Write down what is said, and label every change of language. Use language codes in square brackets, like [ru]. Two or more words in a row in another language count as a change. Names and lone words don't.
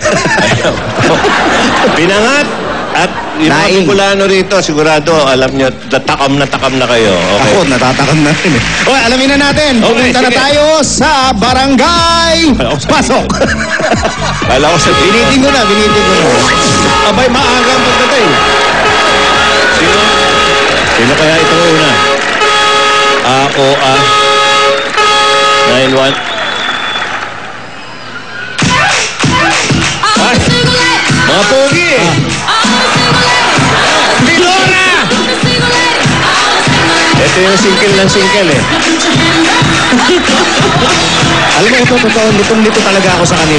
[tl] Pinangat at yung mga Bicolano rito, sigurado, alam nyo, takam na kayo. Okay. Ako, natatakam na rin eh. Okay, alamin na natin. Pupunta na tayo sa Barangay Pasok. Kala ko sa Binitin ko na. Abay, maaga ang pagdating. Sino kaya itong una? A-O-A 9-1. Mga pogi! Lora! Ito yung single ng single eh. Alam mo, ito, totoo, litong-lito talaga ako sa kanila.